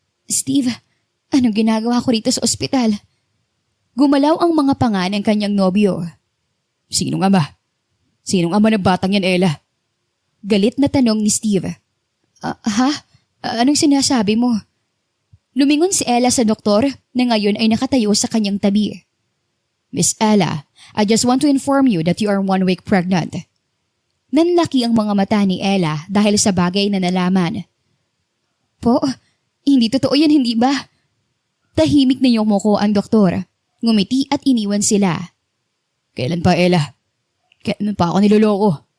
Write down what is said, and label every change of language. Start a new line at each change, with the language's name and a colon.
Filipino: Steve, anong ginagawa ko rito sa ospital? Gumalaw ang mga panga ng kanyang nobyo. Sinong ama? Sinong ama ng batang yan, Ella? Galit na tanong ni Steve. Ha? Anong sinasabi mo? Lumingon si Ella sa doktor na ngayon ay nakatayo sa kanyang tabi.
English: Miss Ella, I just want to inform you that you are 1 week pregnant.
Filipino: Nanlaki ang mga mata ni Ella dahil sa bagay na nalaman. Po, hindi totoo yan, hindi ba? Tahimik na yumuko ang doktor. Ngumiti at iniwan sila. Kailan pa, Ella? Kailan pa ako niloloko?